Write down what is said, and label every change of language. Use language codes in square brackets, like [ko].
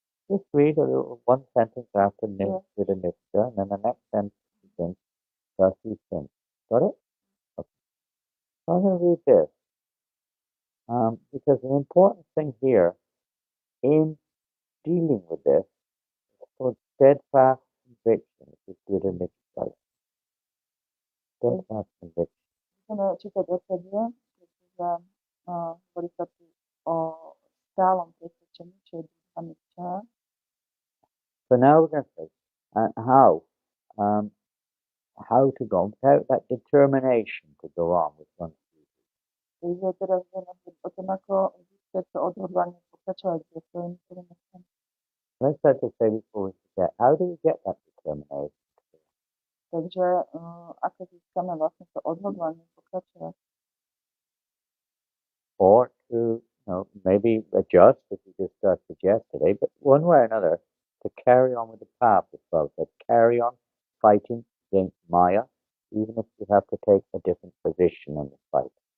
[en] Just read a little, one sentence after with a nishta, and then the next sentence begins thus he thinks. Got it? Okay. So I'm going to read this. Because an important thing here in dealing with this is called steadfast conviction, which is with a nishta. Steadfast conviction. [sk] Chceme čítať odsadie, pretože hovorí sa tu o stálom presvedčení, čo je druhá ničia. [en] So now we're going to say how to go without that determination to go on with one's duty. [sk] Takže teraz budeme hovoriť o tom, ako získať to odhodlanie pokračovať so svojimi povinnostami. [en] Let's start to say before we forget, how do we get that determination? [sk] Takže ako získame vlastne to odhodlanie pokračovať. [en] Or to, maybe adjust, if we just started yesterday, but one way or another, to carry on with the path as well. So carry on fighting against Maya, even if you have to take a different position in the fight.